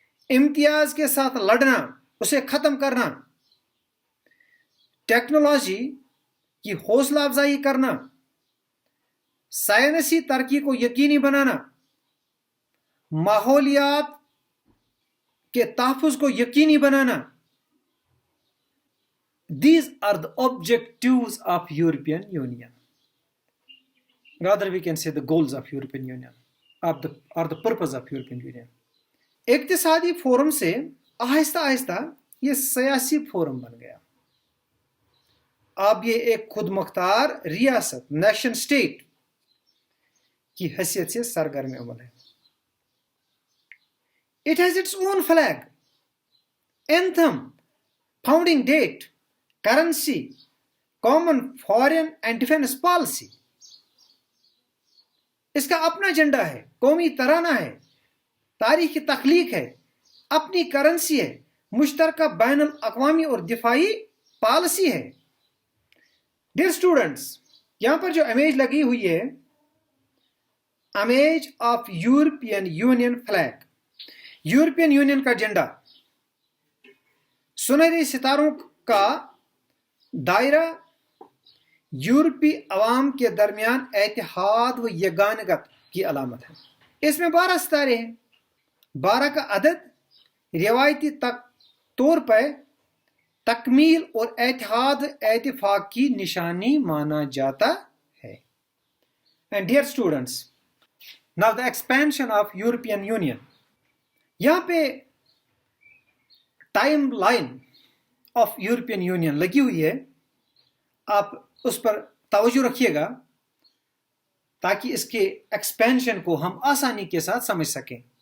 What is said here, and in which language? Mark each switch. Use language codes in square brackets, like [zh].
[ur] امتیاز کے ساتھ لڑنا، اسے ختم کرنا، ٹیکنالوجی کی حوصلہ افزائی کرنا، سائنسی ترقی کو یقینی بنانا، ماحولیات کے تحفظ کو یقینی بنانا. [en] These are the objectives of European Union. Rather we can say the goals of European Union or the purpose of European Union. [ur] اقتصادی فورم سے آہستہ آہستہ یہ سیاسی فورم بن گیا. اب یہ ایک خود مختار ریاست، نیشن سٹیٹ کی حیثیت سے سرگرم عمل ہے. [en] It has its own flag, anthem, founding date, currency, common foreign and defense policy. [ur] اس کا اپنا جھنڈا ہے، قومی ترانہ ہے، تاریخ کی تخلیق ہے، اپنی کرنسی ہے، مشترکہ بین الاقوامی اور دفاعی پالیسی ہے. ڈیئر اسٹوڈنٹس، یہاں پر جو امیج لگی ہوئی ہے، [en] image of European Union flag, [ur] European union کا جھنڈا، سنہرے ستاروں کا دائرہ یورپی عوام کے درمیان اتحاد و یگانگت کی علامت ہے. اس میں 12 ستارے ہیں. 12 کا عدد روایتی طور پر تکمیل اور اتحاد اتفاق کی نشانی مانا جاتا ہے. [en] And dear students, now the expansion of European Union. [ur] یہاں پہ [en] timeline of European Union [ur] لگی ہوئی ہے، آپ اس پر توجہ رکھیے گا تاکہ اس کے ایکسپینشن کو ہم آسانی کے ساتھ سمجھ سکیں.